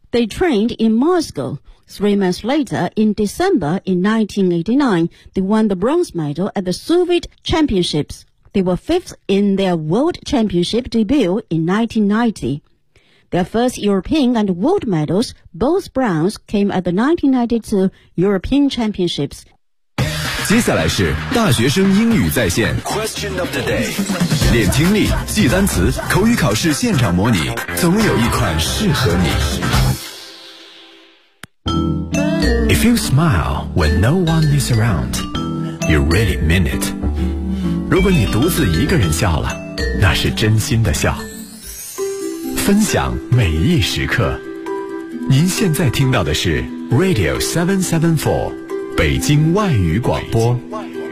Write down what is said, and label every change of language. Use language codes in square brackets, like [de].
[en] They trained in Moscow. 3 months later, in December in 1989, they won the bronze medal at the Soviet Championships. They were fifth in their world championship debut in 1990. Their first European and world medals, both bronze, came at the 1992 European Championships. [zh] 接下来是大学生英语在线 [en] Question of the day. [zh] 练听力，记单词，口语考试现场模拟，总有一款适合你。 [en] If you smile when no one is around, you really mean it. [zh] 如果你独自一个人笑了，那是真心的笑。分享每一时刻，您现在听到的是 Radio 774北京外语广播。北京外语广播。